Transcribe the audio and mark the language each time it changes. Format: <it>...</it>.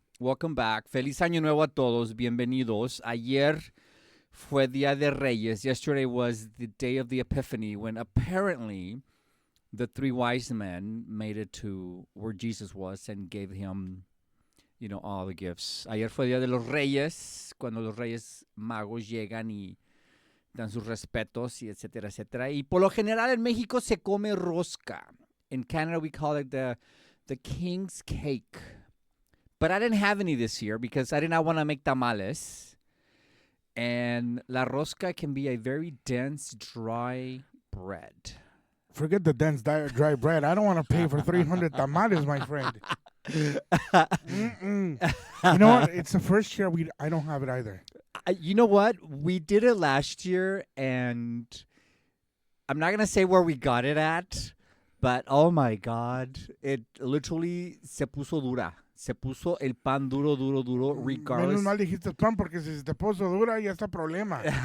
<en>Welcome back.</en> <es>Feliz Año Nuevo a todos. Bienvenidos. Ayer fue Día de Reyes.</es> <en>Yesterday was the day of the Epiphany, when apparently the three wise men made it to where Jesus was and gave him, all the gifts.</en> <es>Ayer fue Día de los Reyes, cuando los Reyes Magos llegan y dan sus respetos y etcétera, etcétera. Y por lo general en México se come rosca.</es> <en>In Canada we call it the king's cake. But I didn't have any this year because I did not want to make tamales. And la rosca can be a very dense, dry bread. Forget the dense, dry bread. I don't want to pay for 300 tamales, my friend. You know what? It's the first year I don't have it either. You know what? We did it last year, and I'm not going to say where we got it at, but oh my God, it literally</en> <es>se puso dura. Se puso el pan duro,</es> <en>regardless.</en> <es>Menos mal dijiste pan, porque si se te puso dura, ya está problema.</es>